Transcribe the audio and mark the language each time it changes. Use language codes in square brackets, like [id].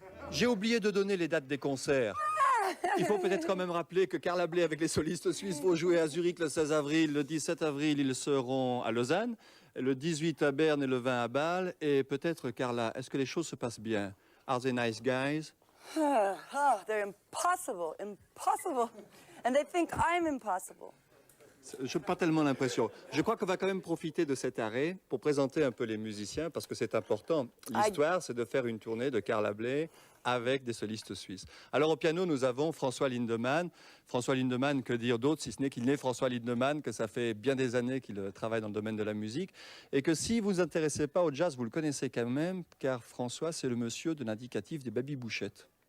[fr] J'ai oublié de donner les dates des concerts. Il faut peut-être quand même rappeler que Carla Bley avec les solistes suisses vont jouer à Zurich le 16 avril, le 17 avril ils seront à Lausanne, le 18 à Berne et le 20 à Bâle. Et peut-être, Carla, est-ce que les choses se passent bien? [en] Are they nice guys? Oh, they're impossible, impossible. And they think I'm impossible. [fr] Je n'ai pas tellement l'impression. Je crois qu'on va quand même profiter de cet arrêt pour présenter un peu les musiciens parce que c'est important. L'histoire, c'est de faire une tournée de Carla Bley avec des solistes suisses. Alors au piano, nous avons François Lindemann. François Lindemann, que dire d'autre si ce n'est qu'il est François Lindemann, que ça fait bien des années qu'il travaille dans le domaine de la musique et que si vous vous intéressez pas au jazz, vous le connaissez quand même car François, c'est le monsieur de l'indicatif des Baby Bouchettes.